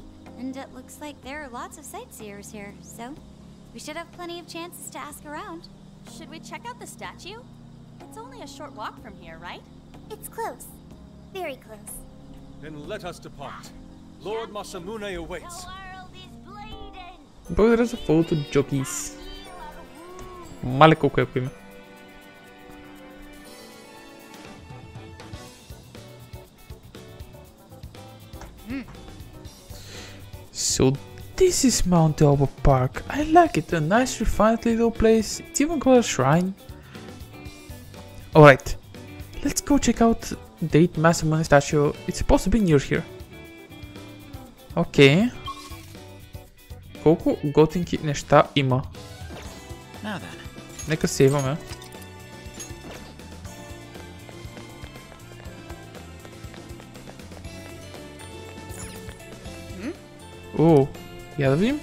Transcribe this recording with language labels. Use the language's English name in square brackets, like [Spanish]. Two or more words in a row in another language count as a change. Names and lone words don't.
[English] And it looks like there are lots of sightseers here, so we should have plenty of chances to ask around. Should we check out the statue? It's only a short walk from here, right? It's close. Very close. Then let us depart. Lord Masamune awaits. [Bulgarian] Благодаря за фолото, Джокис. Мале колко е по име. [English] So this is Mount Aoba Park. I like it, a nice refined little place. It's even got a shrine. Alright, let's go check out Date Masamune statue. It's supposed to be near here. [Bulgarian] Okay. Колко готинки неща има. [English] Now then, [Bulgarian] Нека сейваме. О, я да видим.